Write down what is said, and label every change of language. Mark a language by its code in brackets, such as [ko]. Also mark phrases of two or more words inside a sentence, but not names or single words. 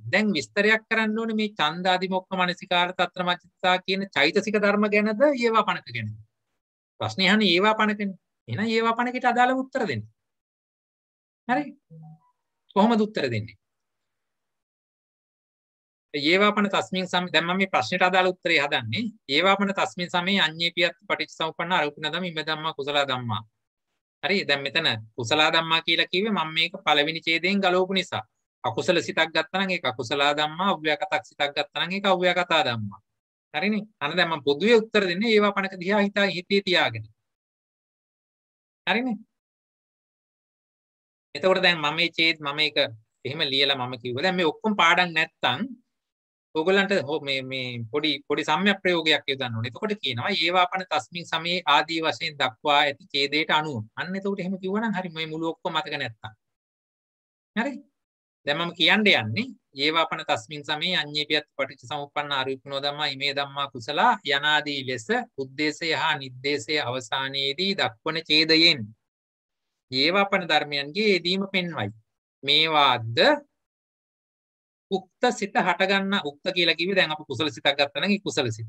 [si] දැන් විස්තරයක් කරන්න ඕනේ මේ [pi] ඡන්දාදිමොක්ඛ මනසිකාර තත්ත්‍ර මච්චිතා [si] කියන චෛතසික ධර්ම ගැනද ඒවාපනක ගැනද? ප්‍රශ්නේ අහන්නේ ඒවාපනකනේ. එහෙනම් ඒවාපනකට අදාළව උත්තර දෙන්න. හරි? කොහොමද උත්තර දෙන්නේ? [pi] ඒවාපන තස්මින් සම [si] දැන් මම මේ ප්‍රශ්නෙට අදාළ උත්තරේ හදන්නේ. [pi] ඒවාපන තස්මින් සමේ අඤ්ඤේපියත් පටිච්චසමුප්පන්න අරූපණ ධම්ම ඉම ධම්මා කුසල ධම්මා. [si] හරි දැන් මෙතන [pi] කුසල ධම්මා [si] කියලා කිව්වේ මම මේක පළවෙනි ඡේදයෙන් ගලවපු නිසා. අකුසල සිතක් ගත්තා නම් ඒක [pi] අකුසල ධම්මා, [si] අව්‍යාකතක් සිතක් ගත්තා නම් ඒක [pi] අව්‍යාකතා ධම්මා. [si] හරිනේ? අන්න දැන් මම පොදුවේ උත්තර දෙන්නේ ඒවාපනක දිහා හිතේ තියාගෙන. හරිනේ? එතකොට දැන් මම මේ ඡේද මම මේක එහෙම ලියලා මම කිව්වා. දැන් මේ ඔක්කොම පාඩම් නැත්තම් ඔයගලන්ට මේ පොඩි සම්‍යක් ප්‍රයෝගයක් යොදන්න ඕනේ. එතකොට කියනවා [pi] ඒවාපන තස්මින් සමේ [si] ආදී වශයෙන් දක්වා ඇති ඡේදයට අනුව. අන්න එතකොට එහෙම කිව්වනම් හරි මේ මුළු ඔක්කොම මතක නැත්තම්. හරි? දැන් මම කියන්න යන්නේ [pi] ඒවාපන තස්මින් සමේ අඤ්ඤේපියත් පටිච්චසමුප්පන්න ආරූපණෝ ධම්මා ඉමේ ධම්මා කුසලා [si] යනාදී ලෙස උද්දේශය හා නිද්දේශය අවසානයේදී දක්වන ඡේදයෙන් ඒවාපන ධර්මයන්ගේ යෙදීම පෙන්වයි. මේවාද උක්ත සිත හටගන්න උක්ත කියලා කිව්වේ දැන් අපි කුසල සිතක් ගත්තා නම් ඒ කුසල සිත.